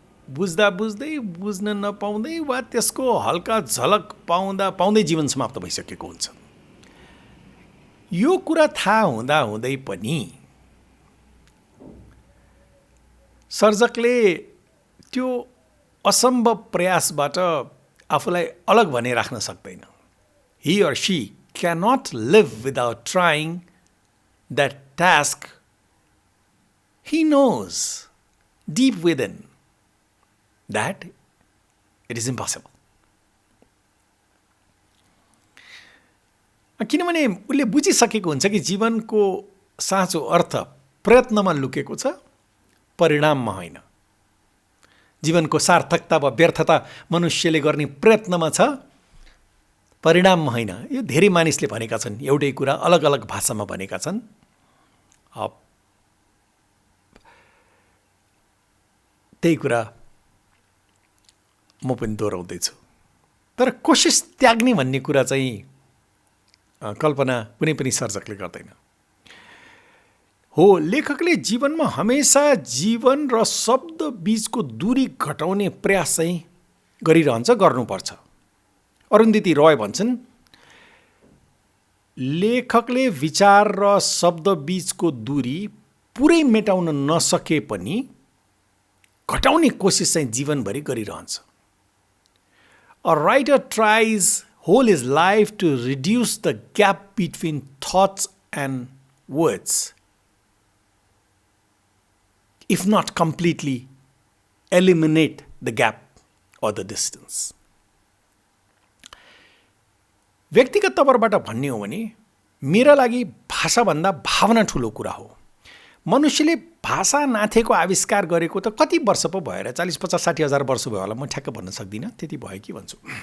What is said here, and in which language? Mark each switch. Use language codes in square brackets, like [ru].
[ne] बुझ्दा बुझ्दै बुझ्न नपाउँदै वा त्यसको हल्का झलक पाउँदै जीवन समाप्त भइसकेको हुन्छ। यो कुरा थाहा हुँदै पनि सर्जकले त्यो असम्भव प्रयासबाट आफूलाई अलग भने राख्न सक्दैन। [en] He or she cannot live without trying that task he knows deep within that it is impossible. [ne] किनभने उसले बुझिसकेको हुन्छ कि जीवनको साँचो अर्थ प्रयत्नमा लुकेको छ, परिणाममा होइन। जीवनको सार्थकता वा व्यर्थता मनुष्यले गर्ने प्रयत्नमा छ, परिणाममा होइन। यो धेरै मानिसले भनेका छन्, एउटै कुरा अलग अलग भाषामा भनेका छन्। त्यही कुरा म पनि दोहोऱ्याउँदैछु। तर कोसिस त्याग्ने भन्ने कुरा चाहिँ कल्पना कुनै पनि सर्जकले गर्दैन। हो, लेखकले जीवनमा हमेसा जीवन र शब्द बीचको दूरी घटाउने प्रयास चाहिँ गरिरहन्छ, गर्नुपर्छ। अरुन्धती रोय भन्छन्, लेखकले विचार र शब्द बीचको दूरी पुरै मेटाउन नसके पनि घटाउने कोसिस चाहिँ जीवनभरि गरिरहन्छ। [en] A writer tries whole his life to reduce the gap between thoughts and words, if not completely eliminate the gap or the distance. [ne] व्यक्तिगत तवरबाट भन्ने हो भने मेरा लागि भाषाभन्दा भावना ठुलो कुरा हो। मनुष्यले भाषा नाथेको आविष्कार गरेको त कति वर्ष पो भयो र 40-50-60 हजार वर्ष भयो होला, म ठ्याक्क भन्न सक्दिनँ, त्यति भयो कि भन्छु।